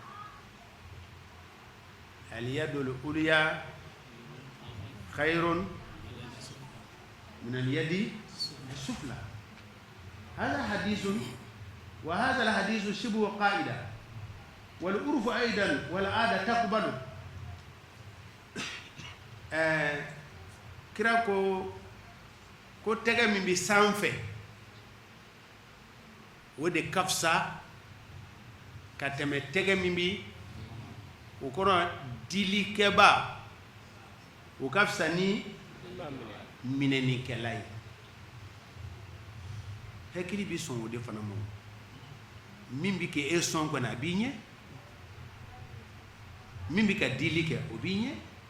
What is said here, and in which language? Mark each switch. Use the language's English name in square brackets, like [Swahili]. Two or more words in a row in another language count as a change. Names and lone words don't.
[Arabic] اليد العليا خير من اليد السفلى هذا حديث وهذا الحديث شبه قاعدة والعرف أيضا والعادة تقبل [Bambara] kira ko tɛgɛ min bɛ sanfɛ o de ka fisa ka tɛmɛ tɛgɛ min bɛ o kɔrɔ dilikɛba o ka fisa ni minɛnikɛla ye hakili bi sɔn o de fana ma min bi kɛ e sɔn kɔni a b'i ɲɛ min bi ka dili kɛ o b'i ɲɛ